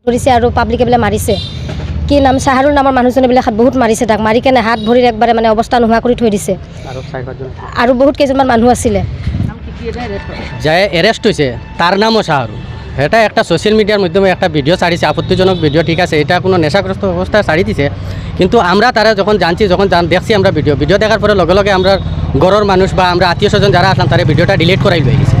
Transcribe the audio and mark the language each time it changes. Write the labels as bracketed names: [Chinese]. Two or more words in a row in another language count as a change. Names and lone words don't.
[Assamese] ধৰিছে আৰু পাব্লিকে বোলে মাৰিছে। কি নাম চাহাৰুল নামৰ মানুহজনে বোলে বহুত মাৰিছে, তাক মাৰি কেনে হাত ভৰিৰ একবাৰে মানে অৱস্থা নোহোৱা কৰি থৈ দিছে। আৰু বহুত কেইজনমান মানুহ আছিলে [Bangla] যাই এরেস্ট হয়েছে, তার নামও শাহরুল। এটা একটা [English] social media [Bangla] মাধ্যমে একটা ভিডিও ছাড়িছে, আপত্তিজনক ভিডিও, ঠিক আছে, এটা কোনো নেশাগ্রস্ত অবস্থায় ছাড়ি দিছে। কিন্তু আমরা তারা যখন জানছি, যখন দেখছি আমরা ভিডিও দেখার পরে লগে লগে আমরা গড়ের মানুষ বা আমরা আত্মীয় স্বজন যারা আসলাম তারা ভিডিওটা ডিলিট করাই লয়ে গেছে।